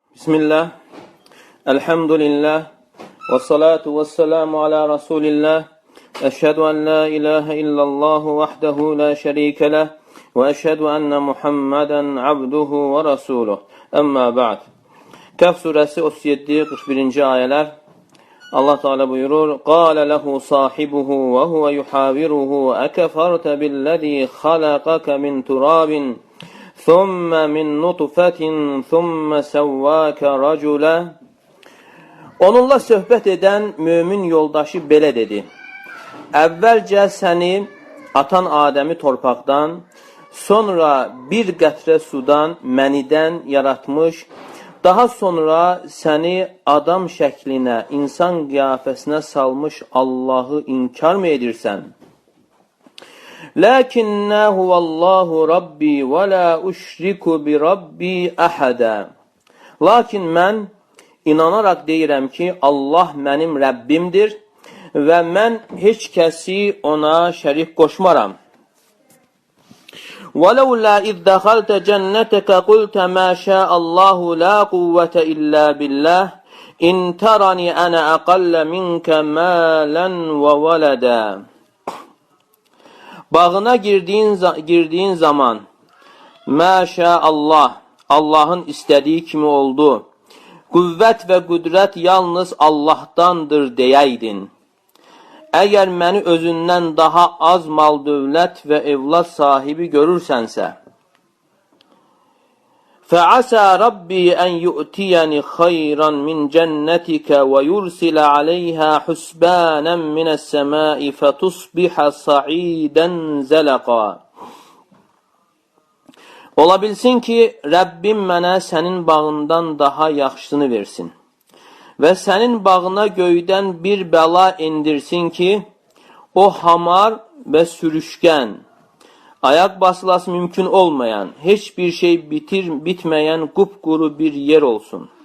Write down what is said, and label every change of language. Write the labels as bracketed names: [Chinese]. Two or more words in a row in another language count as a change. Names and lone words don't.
[Arabic] بسم الله، الحمد لله، والصلاة والسلام على رسول الله، أشهد أن لا إله إلا الله وحده لا شريك له، وأشهد أن محمدا عبده ورسوله. أما بعد. [Azerbaijani] Kəhf surəsi 37-41-ci ayələr. Allah Teala buyurur: [Arabic] "قال له صاحبه وهو يحاوره أكفرت بالذي خلقك من تراب ثم من نطفة ثم سواك رجلا." [Azerbaijani] Onunla söhbət edən mömin yoldaşı belə dedi: "Əvvəlcə səni atan Adəmi torpaqdan, sonra bir qətrə sudan, mənidən yaratmış, daha sonra səni adam şəklinə, insan qiyafəsinə salmış Allahı inkar mı edirsən? [Arabic] لكنا هو الله ربي ولا أشرك بربي أحدا." [Azerbaijani] Lakin mən inanaraq deyirəm ki, Allah mənim Rəbbimdir və mən heç kəsi ona şərik qoşmaram. [Arabic] وَلَوْلَا إِذْ دَخَلْتَ جَنَّتَكَ قُلْتَ مَا شَاءَ اللَّهُ لَا قُوَّةَ إِلَّا بِاللَّهِ إِنْ تَرَنِي أَنَا أَقَلَّ مِنْكَ مَالًا وَوَلَدًا. [Azerbaijani] Bağına girdiğin zaman Maşallah, Allah'ın istediği kimi oldu. Qüvvət və qüdrət yalnız Allah'tandır deyəydin. Əgər məni özündən daha az mal, dövlət və evlad sahibi görürsənsə, [Arabic] فَعَسَى رَبِّي أَنْ يُؤْتِيَنِ خَيْرًا مِنْ جَنَّتِكَ وَيُرْسِلَ عَلَيْهَا حُسْبَانًا مِنَ السَّمَاءِ فَتُصْبِحَ صَعِيدًا زَلَقًا. [Azerbaijani] Ola bilsin ki, Rəbbim mənə sənin bağından daha yaxşısını versin və sənin bağına göydən bir bəla indirsin ki, o hamar və sürüşkən, ayaq basılası mümkün olmayan, heç bir şey bitməyən qupquru bir yer olsun.